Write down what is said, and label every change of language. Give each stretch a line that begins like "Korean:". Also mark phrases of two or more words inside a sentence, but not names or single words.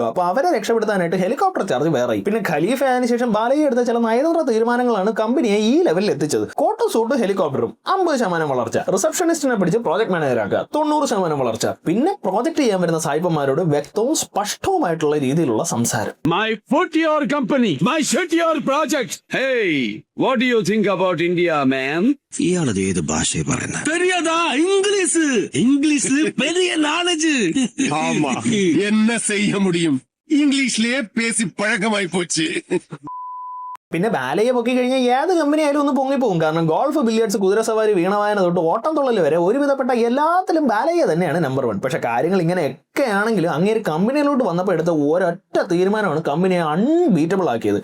Malayalam: അപ്പൊ അവരെ രക്ഷപ്പെടുത്താനായിട്ട് ഹെലികോപ്റ്റർ ചാർജ് വേറെ. പിന്നെ ഖലീഫ ആയതിനു ശേഷം ബാലയെ എടുത്ത ചില നയതന്ത്ര തീരുമാനങ്ങളാണ് കമ്പനിയെ ഈ ലെവലിൽ എത്തിച്ചത്. കോട്ടും സൂട്ടും ഹെലികോപ്റ്ററും 50% വളർച്ച, റിസപ്ഷനിസ്റ്റിനെ പിടിച്ച് പ്രോജക്ട് മാനേജറാക്കുക 90% വളർച്ച, പിന്നെ പ്രോജക്ട് ചെയ്യാൻ വരുന്ന സായിപ്പന്മാരോട് വ്യക്തവും സ്പഷ്ടവുമായിട്ടുള്ള രീതിയിലുള്ള സംസാരം.
English: My foot your company, my shit your project. Hey, what do you think about India, man?
Malayalam: ഇയാളത് ഏത് ഭാഷയെ പറയുന്നത്?
Tamil: தெரியாதா? இங்கிலீஷ் பெரிய நாலேஜ். ஆமா, என்ன செய்ய முடியும்? இங்கிலீஷ்லயே பேசி பழக்கமாய் போச்சு.
Malayalam: പിന്നെ ബാലയെ പൊക്കി കഴിഞ്ഞാൽ ഏത് കമ്പനി ആയാലും ഒന്ന് പൊങ്ങിപ്പോകും. കാരണം ഗോൾഫ്, ബില്ലിയർഡ്സ്, കുതിരസവാരി, വീണവായന തൊട്ട് ഓട്ടം തുള്ളൽ വരെ ഒരുവിധപ്പെട്ട എല്ലാത്തിലും ബാലയെ തന്നെയാണ് നമ്പർ 1. പക്ഷെ കാര്യങ്ങൾ ഇങ്ങനെയൊക്കെ ആണെങ്കിലും അങ്ങേര് കമ്പനിയിലോട്ട് വന്നപ്പോൾ എടുത്ത ഒരൊറ്റ തീരുമാനമാണ് കമ്പനിയെ അൺബീറ്റബിൾ ആക്കിയത്.